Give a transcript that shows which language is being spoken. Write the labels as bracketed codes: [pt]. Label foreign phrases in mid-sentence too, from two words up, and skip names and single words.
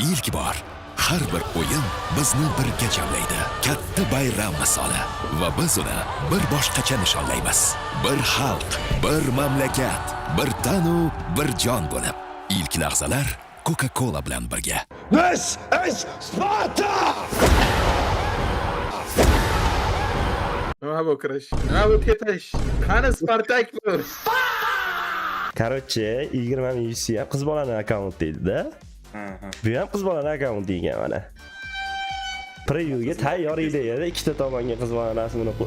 [uz] ilk bor har bir o'yin bizni birga jamlaydi. Katta bayram misoli va biz uni bir boshqacha nishonlaymiz. Bir xalq, bir mamlakat, bir tanu, bir jon bo'lib. İlk lahzalar Coca-Cola bilan birga. [en] This is Sparta! [uz] Nima bu kirish? Nima bu ketish? Qani Spartak bu? Короче, 20 ming UC ham qiz bolaning akkaunt deydi-da. Bu ham qiz bolaning akkaunt degan mana. Previewga tayyor ideyada ikkita tomonga qiz bolaning rasmini qo'y.